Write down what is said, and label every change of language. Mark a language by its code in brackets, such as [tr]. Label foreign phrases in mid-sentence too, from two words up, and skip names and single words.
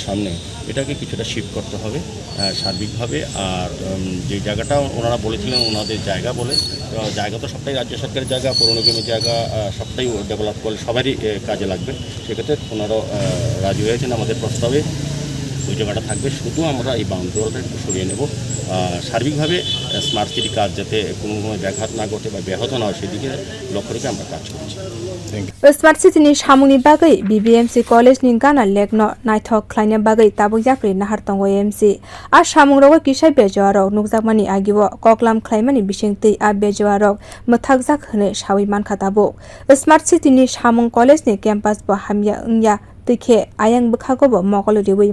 [bn] সামনে এটাকে কিছুটা শিফট করতে হবে সার্বিকভাবে আর যে জায়গাটা ওনারা বলেছিলেন ওনাদের জায়গা বলে জায়গা তো সবটাই রাজ্য সরকারের জায়গা পৌর নিগমের জায়গা সবটাই ডেভেলপ করলে সবারই কাজে লাগবে সেক্ষেত্রে ওনারাও রাজি হয়েছেন আমাদের প্রস্তাবে ওই জায়গাটা থাকবে শুধু আমরা এই [en] boundary wall-টা [bn] একটু সরিয়ে নেব সার্বিকভাবে স্মার্ট সিটি কাজ যাতে কোনো ব্যাঘাত না ঘটে বা ব্যাহত না হয় সেদিকে লক্ষ্য রেখে আমরা কাজ করছি [trp] Smart City ni samung ni bagwi BBMC college ni gana lekno naithok khlaina bagwi tabuk yapre nahar tongo AMC a samung rogo kisai bejwa rok nukjakmani agiwo koklam khlaimani bisingtui a bejwa rok muthagjak hne sawi mankha tabuk Smart City ni samung college ni campus bo hamya ungya tuikhe ayang bwkhagobo mokol riwi